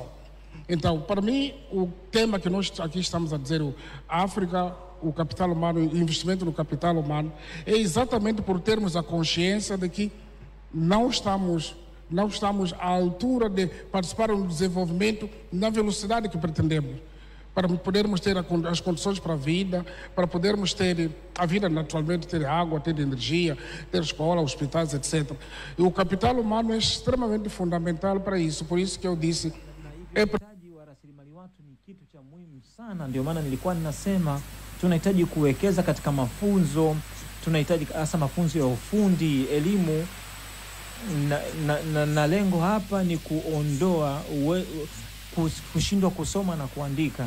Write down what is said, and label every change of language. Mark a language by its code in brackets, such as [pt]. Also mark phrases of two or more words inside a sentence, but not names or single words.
[pt] Então, para mim, o tema que nós aqui estamos a dizer, a África, o capital humano, o investimento no capital humano, é exatamente por termos a consciência de que não estamos à altura de participar do desenvolvimento na velocidade que pretendemos, para podermos ter as condições para a vida, para podermos ter a vida naturalmente, ter água, ter energia, ter escola, hospitais, etc. E o capital humano é extremamente fundamental para isso. Por isso que eu disse, [sw] rasilimali watu ni kitu cha muhimu sana. Ndio maana nilikuwa ninasema tunahitaji kuwekeza katika mafunzo, tunahitaji hasa mafunzo ya ufundi, elimu, na lengo hapa ni kuondoa kushindwa kusoma na kuandika.